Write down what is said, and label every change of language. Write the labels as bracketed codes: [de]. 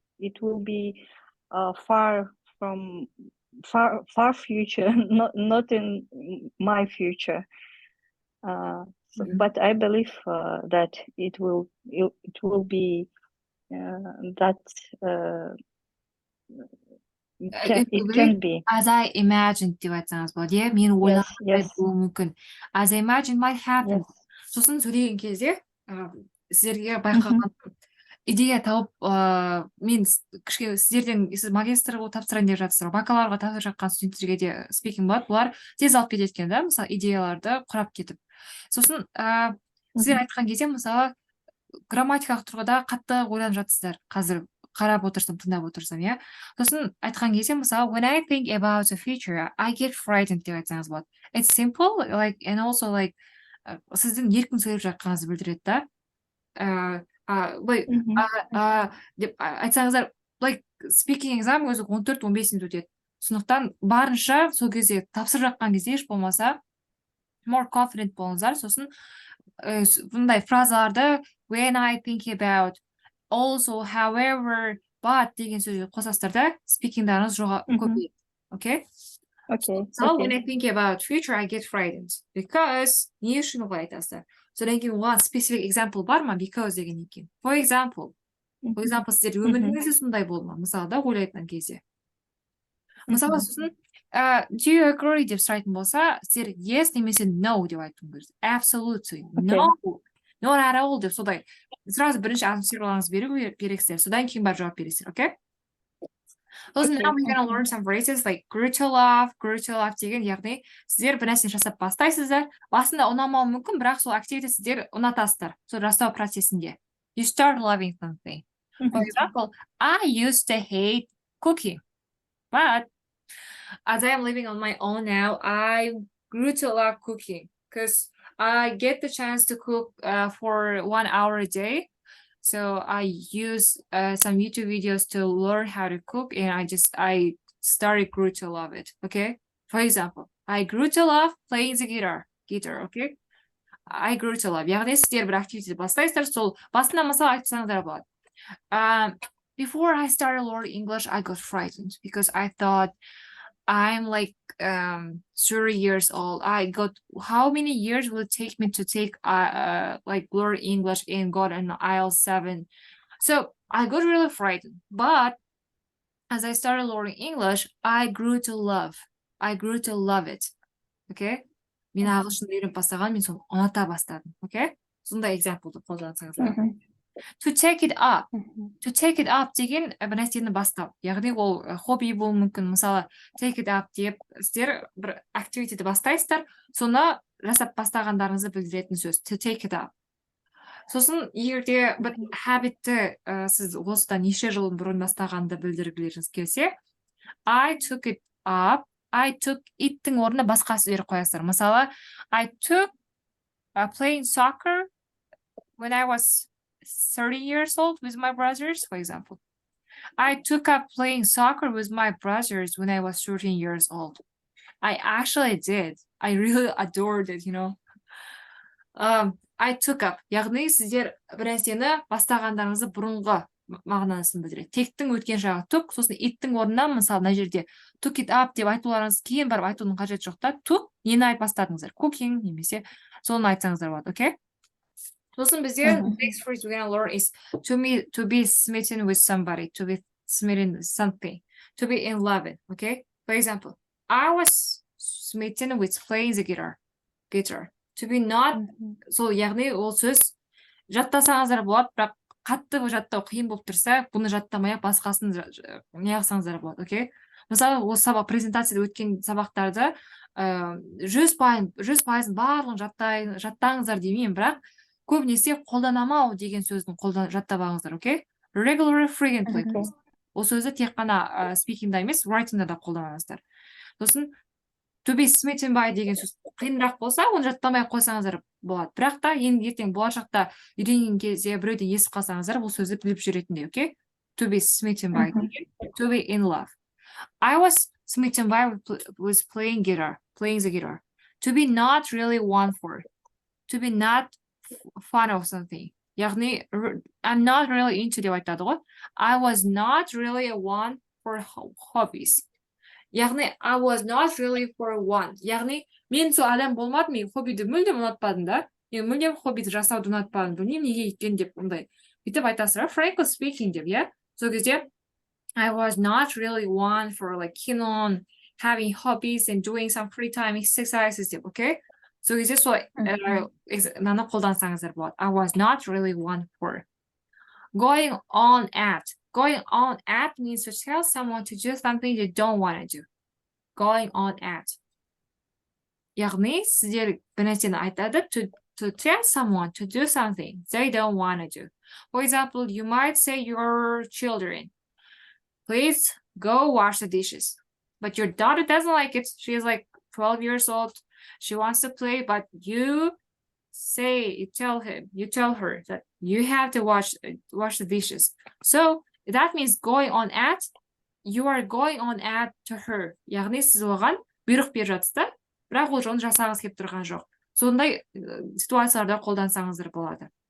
[en] it will be far future, not in my future. But I believe that it will be that it can be. As I imagined [kk] деп айтсаңыз болады, иә, мен ойлағандай болуы мүмкін. [en] As I imagine might happen. [kk] Сосын сөйлеген кезде сіздерге байқаған идея тауып, мен кішкене сіздерден, сіз магистр болып тапсырайын деп жатсыздар, бакалаврға тапсырып жатқан студенттерге де спикинг болады, бұлар тез алып кетеді екен, да, мысалы идеяларды құрап кетіп. Сосын сіздер айтқан кезде, мысалы, грамматикалық тұрғыда қатты ойланып жатсыздар, қазір қарап отырсам, тыңдап отырсам, иә. Сосын айтқан кезде, мысалы, [en] when I think about the future, I get frightened [kk] деп айтсаңыз болады. [en] It's simple, like, and also like, [kk] сіздің еркін сөйлеп жатқаныңызды білдіреді, да. Деп айтсаңыздар, like, speaking exam өзі 14-15 минут өтеді. Сондықтан барынша сол кезде тапсырып жатқан кезде еш болмаса [en] more confident [kk] болыңыздар. Сосын бұндай фразаларды [en] when I think about, also, however, but [kk] деген сөзді қосасыздар да, спикингдарыңыз көбейеді. [en] Okay? So when I think about future, I get frightened. [kk] Because не үшін олай айтасыздар? Содан кейін оған [en] specific example [kk] бар ма? Because деген екен. [en] For example, [kk] сіздер өміріңізде сондай болды ма? Мысалы да ойлайтын кезде. Мысалы, сосын [en] do you agree [kk] деп сұрайтын болса, сіздер yes немесе no деп айтуың керек. [en] Absolutely. No. Not at all деп содай. [kk] Сразу бірінші ансверларыңыз беру керексіздер. Содан кейін бар жауап бересіздер, okay? [en] So now we're gonna learn some phrases like grew to love [kk] деген, яғни сіздер бір нәрсені жасап бастайсыздар. Басында ұнамауы мүмкін, бірақ сол activity сіздер ұнатасыздар. Сол жасау процесінде. [en] You start loving something. For example, I used to hate cooking, but as I am living on my own now, I grew to love cooking because I get the chance to cook for 1 hour a day. So I use some YouTube videos to learn how to cook, and I grew to love it. Okay. For example, I grew to love playing the guitar. Okay. I grew to love. [kk] Яғни сіздер бір активити бастайсыздар, сол басында мысалы айтсаңыздар болады. [en] Before I started learning English, I got frightened because I thought I'm like 30 years old. How many years will it take me to take like learn English and got an IELTS 7? So I got really frightened. But as I started learning English, I grew to love it. Okay? [kk] Мен ағылшынды үйреніп бастаған, мен соны ұната бастадым. [en] Okay? [kk] Сондай экзамплды қолдансаңыздар. [en] To take it up. [kk] To take it up деген бір нәрсені бастау. Яғни ол хобби болуы мүмкін. Мысалы, take it up деп сіздер бір активитиді бастайсыздар, соны жасап бастағандарыңызды білдіретін сөз. [en] To take it up. [kk] Сосын егерде бір habitті сіз осыдан неше жыл бұрын бастағанды білдіргілеріңіз келсе, [en] I took it up. I took it- [kk] тің орнына басқа сөздер қоясыздар. [en] Мысалы, I took playing soccer when I was 30 years old with my brothers, for example. I took up playing soccer with my brothers when I was 13 years old. I actually did. I really adored it, you know. I took up. [kk] Яғни сіздер бір нәрсені бастағандарыңызды бұрынғы мағынасын білдіреді. Тектің өткен жағы took, сосын иттің орнына, мысалы, мына жерде [en] took it up [kk] деп айтуларыңыз кейін барып айтудың қажеті жоқ та, took, нені айтып бастадыңыздар? Cooking немесе соны айтсаңыздар болады, okay? Сосын бізде [en] next phrase we're gonna learn is to be smitten with somebody, to be smitten with something, to be in love with, okay? For example, I was smitten with playing the guitar. [kk] To be not, сол яғни ол сөз жаттасаңыздар болады, бірақ қатты жаттау қиын болып тұрса, бұны жаттамай басқасын не қылсаңыздар болады, окей? Мысалы, осы сабақ презентацияда өткен сабақтарды 100% барлығын жаттаңыздар демеймін, бірақ көбінесе қолданамау деген сөздің жаттап алыңыздар, окей? [en] Regular, frequently. [kk] Ол сөзді тек қана speakingда емес, writingда да қолданыңыздар. Сосын to be smitten by деген сөз қиынырақ болса, оны жаттамай қойсаңыздар болады. Бірақ та ертең болашақта үйренген кезде біреуді естіп қалсаңыздар, бұл сөзді біліп жүретіндей, окей? [en] To be smitten by деген, to be in love. I was smitten by with playing the guitar. To be not really one for. To be not fun of something. [kk] яғни [en] I'm not really into [kk] деп айтады ғой. [en] I was not really one for hobbies. [kk] Яғни [en] I was not really for one. [kk] Яғни мен сол адам болмадым, мен хоббиді мүлдем ұнатпадым да. Мен мүлдем хоббиді жасауды ұнатпадым. Білмеймін неге екен деп ондай. Бүйтіп айтасыздар, [en] frankly speaking [kk] деп, иә. Сол кезде [en] I was not really one for like keen on having hobbies and doing some free time exercises деп, okay? [kk] Сол кезде сол мынаны қолдансаңыздар болады. [en] I was not really one for. Going on at. Going on at means to tell someone to do something they don't want to do. Going on at. [kk] Яғни сіздер бір нәрсені айтады [en] to tell someone to do something they don't want to do. For example, you might say your children, please go wash the dishes. But your daughter doesn't like it. She's like 12 years old. She wants to play, but you tell her that you have to wash the dishes. So that means going on at, you are going on at to her. [kk] Яғни сіз оған бұйрық беріп жатсыз да, бірақ ол оны жасағыңыз келіп тұрған жоқ. Сондай ситуацияларда қолдансаңыздар болады.